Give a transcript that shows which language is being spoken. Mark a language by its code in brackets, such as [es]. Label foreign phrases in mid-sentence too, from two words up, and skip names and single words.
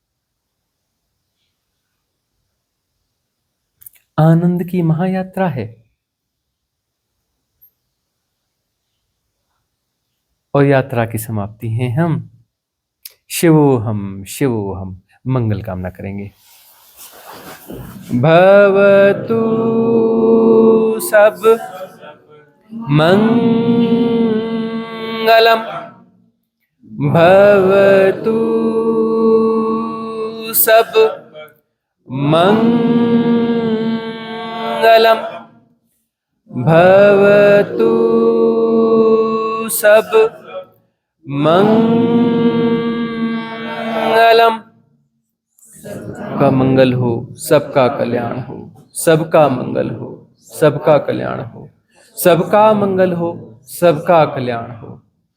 [hi] आनंद की महायात्रा है और यात्रा की समाप्ति है हम। शिवोहम मंगल कामना करेंगे। [pi] भवतु सब मंगलम, भवतु सब मंगलम, भवतु सब मंगलम। [hi] का मंगल हो, सबका कल्याण हो, सबका मंगल हो, सबका कल्याण हो, सबका मंगल हो, सबका कल्याण हो।